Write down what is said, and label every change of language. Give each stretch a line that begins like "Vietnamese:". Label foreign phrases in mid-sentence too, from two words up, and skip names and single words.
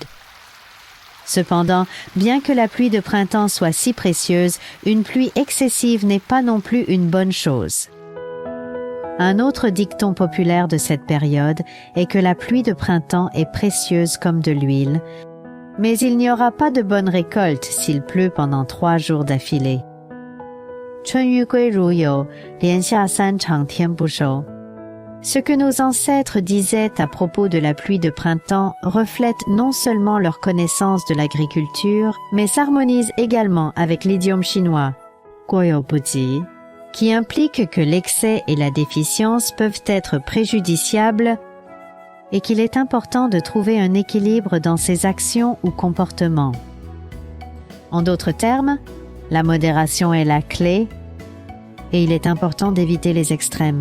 French: Cependant, bien que la pluie de printemps soit si précieuse, une pluie excessive n'est pas non plus une bonne chose. Un autre dicton populaire de cette période est que la pluie de printemps est précieuse comme de l'huile, mais il n'y aura pas de bonne récolte s'il pleut pendant 3 jours d'affilée.
Chinese: 春雨归如有，连下3场天不收.
French: Ce que nos ancêtres disaient à propos de la pluie de printemps reflète non seulement leur connaissance de l'agriculture, mais s'harmonise également avec l'idiome chinois,
Chinese: 过犹不及,
French: qui implique que l'excès et la déficience peuvent être préjudiciables et qu'il est important de trouver un équilibre dans ses actions ou comportements. En d'autres termes, la modération est la clé et il est important d'éviter les extrêmes.